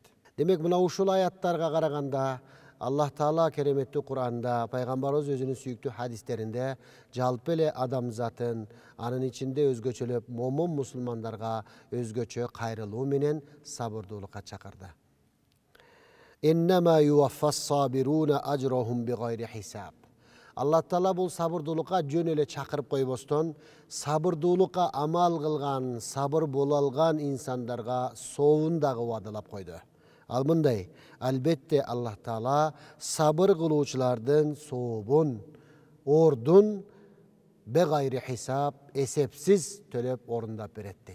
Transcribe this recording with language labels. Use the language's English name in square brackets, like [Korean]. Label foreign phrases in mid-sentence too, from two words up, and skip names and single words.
[Kyrgyz] Демек мына ушул аяттарга караганда Аллах Таала кереметтүү Кур'анда, пайгамбарыбыз өзүнүн сүйүктүү хадистеринде жалпы эле адамзатын, анын ичинде өзгөчөлөп момун мусулмандарга өзгөчө кайрылуу менен сабырдуулукка чакырды. [Arabic] إنما يوفى الصابرون أجرهم بغير حساب. [Kyrgyz] Алла Таала бул сабырдуулукка жөн эле чакырып койбостон, сабырдуулукка амал кылган, сабыр боло алган инсандарга соовун дагы убадалап койду. Ал мындай: албетте Аллах Таала сабыр кылуучулардын сообун, ордун [Arabic] بغير حساب, [Kyrgyz] эсепсиз төлөп орундап берет дейт.